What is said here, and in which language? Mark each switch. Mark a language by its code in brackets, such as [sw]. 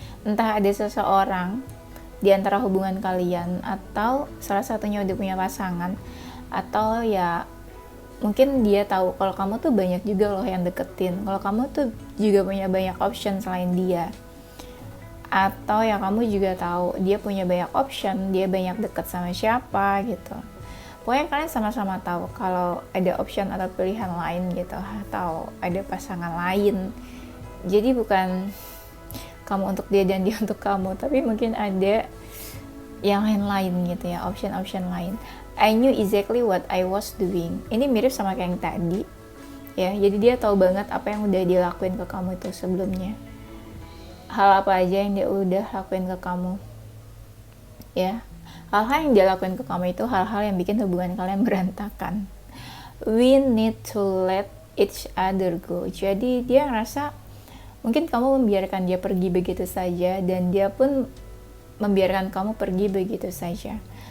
[id] Entah ada seseorang di antara hubungan kalian, atau salah satunya udah punya pasangan, atau ya mungkin dia tahu kalau kamu tuh banyak juga loh yang deketin, kalau kamu tuh juga punya banyak option selain dia, atau ya kamu juga tahu dia punya banyak option, dia banyak deket sama siapa gitu. Pokoknya kalian sama-sama tahu kalau ada option atau pilihan lain gitu, atau ada pasangan lain. Jadi bukan kamu untuk dia dan dia untuk kamu, tapi mungkin ada yang lain gitu ya, option lain. [en] I knew exactly what I was doing. [id] Ini mirip sama kayak yang tadi ya, jadi dia tahu banget apa yang udah dilakuin ke kamu itu sebelumnya, hal apa aja yang dia udah lakuin ke kamu ya. Hal-hal yang dia lakuin ke kamu itu hal-hal yang bikin hubungan kalian berantakan. [en] We need to let each other go. [id] Jadi dia ngerasa mungkin kamu membiarkan dia pergi begitu saja, dan dia pun membiarkan kamu pergi begitu saja.